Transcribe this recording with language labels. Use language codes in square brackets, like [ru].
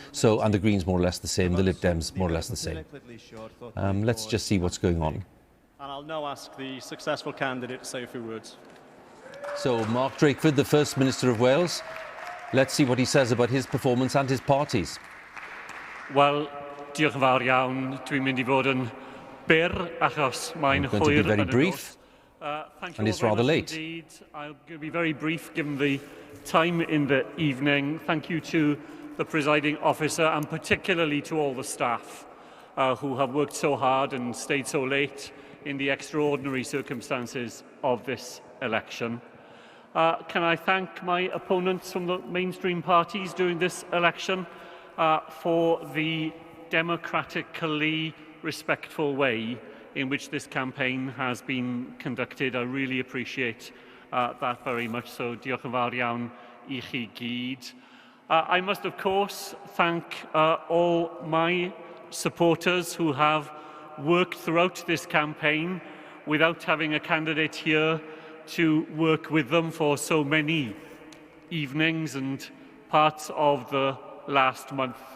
[en] So, and the Greens more or less the same, the Lib Dems more or less the same. Let's just see what's going on. And I'll now ask the successful candidate to say a few words. So, Mark Drakeford, the First Minister of Wales. Let's see what he says about his performance and his party's. [cy] Wel, diolch yn fawr iawn. Dwi'n mynd I fod yn byr achos mae'n hwyr. [en] I'm going to be very brief, and it's rather late. Indeed. I'm going to be very brief given the time in the evening. Thank you to the presiding officer and particularly to all the staff who have worked so hard and stayed so late in the extraordinary circumstances of this election. Can I thank my opponents from the mainstream parties during this election for the democratically respectful way in which this campaign has been conducted. I really appreciate that very much. [cy] So, diolch yn fawr iawn I chi gyd. [en] I must, of course, thank all my supporters who have worked throughout this campaign without having a candidate here to work with them for so many evenings and parts of the last month.